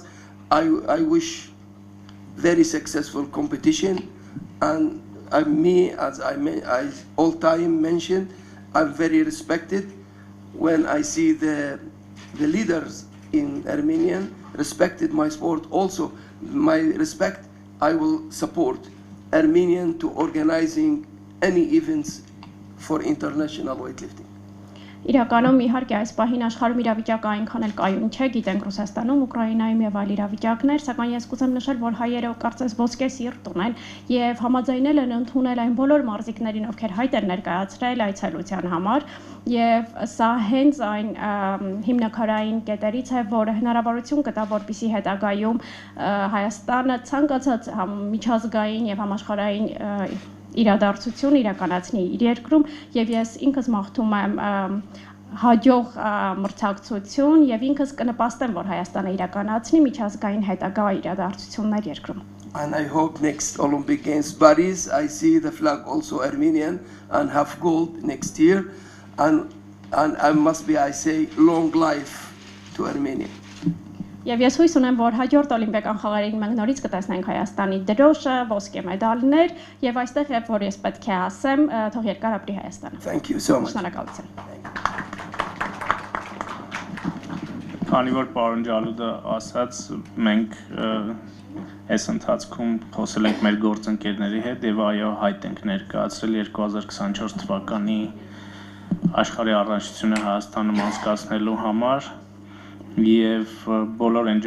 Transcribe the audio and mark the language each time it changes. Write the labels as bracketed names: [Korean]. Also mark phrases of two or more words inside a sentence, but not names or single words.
[English] I wish very successful competition, and me, as I all time mentioned, I'm very respected when I see the leaders in Armenian respected my sport. Also, my respect, I will support Armenian to organizing any events for international weightlifting. [Armenian] Իրականում իհարկե այս պահին աշխարհում իրավիճակը այնքան էլ կայուն չէ, գիտենք Ռուսաստանում, Ուկրաինայում եւ այլ իրավիճակներ, սակայն ես կուզեմ նշել, որ հայերը կարծես ոսկե սիրտ ունեն եւ համաձայնել են ընդունել այն բոլոր մարզիկներին, ովքեր հայտ են ներկայացրել այցելության համար, եւ սա հենց այն հիմնաքարային կետերից է, որը հնարավորություն կտա, որպեսզի հետագայում Հայաստանը ցանկացած միջազգային եւ համաշխարհային իրադարձություն իրականացնի իր երկրում, եւ ես ինքս մաղթում եմ հաջող մրցակցություն եւ ինքս կնպաստեմ, որ Հայաստանը իրականացնի միջազգային հետագա իրադարձություններ երկրում. [English] And I hope next Olympic Games Paris, I see the flag also Armenian and have gold next year, and I must be, I say, long life to Armenia. [Armenian] Եվ ես հույս ունեմ, որ հաջորդ օլիմպիական խաղերին մենք նորից կտեսնենք Հայաստանի դրոշը, ոսկե մեդալներ, եւ այստեղ երբ որ ես պետք է ասեմ, թող երկար ապրի Հայաստանը։ [English] Thank you so much. [Armenian] Շնորհակալություն։ Քանի որ պարոն Ջալուդը ասաց, մենք այս ընթացքում խոսել ենք մեր գործընկերների հետ եւ այո, հայտ ենք ներկայացրել 2024 թվականի աշխարհի առաջնությունը Հայաստանում անցկացնելու համար եւ բոլոր այն